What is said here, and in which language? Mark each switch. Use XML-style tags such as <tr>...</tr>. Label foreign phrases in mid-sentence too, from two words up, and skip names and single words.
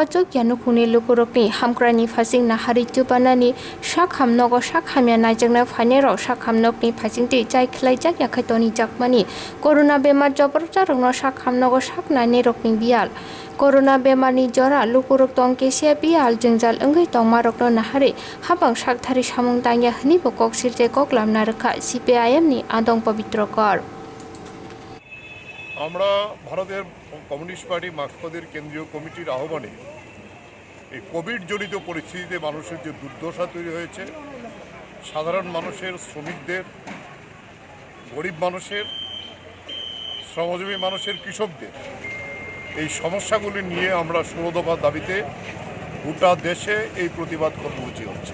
<trp>chokya nukhuni lukurokni hamkrani phasing nahari chupanani shakhamnogo shakhamya najjakna phainero shakhamnokni phasingti chai khlaijak yakhaitoni jakmani corona bemar joborjarokno shakhamnogo shaknani rokni bial corona bemarni jora lukurok tongke se bial jengjal ongoi tongmarokno nahari habang shakthari samung tangya hni bo koksirte koklamna rakha CPIM ni আদং পবিত্রকর</trp> <bn>আমরা ভারতের কমিউনিস্ট পার্টি মার্ক্সবাদীর কেন্দ্রীয় কমিটির আহ্বানে এই কোভিড জনিত পরিস্থিতিতে মানুষের যে দুর্দশা তৈরি হয়েছে সাধারণ মানুষের শ্রমিকদের গরিব মানুষের শ্রমজীবী মানুষের কৃষকদের এই সমস্যাগুলি নিয়ে আমরা 16 দফা দাবিতে গোটা দেশে এই প্রতিবাদ কর্মসূচি হচ্ছে।</bn>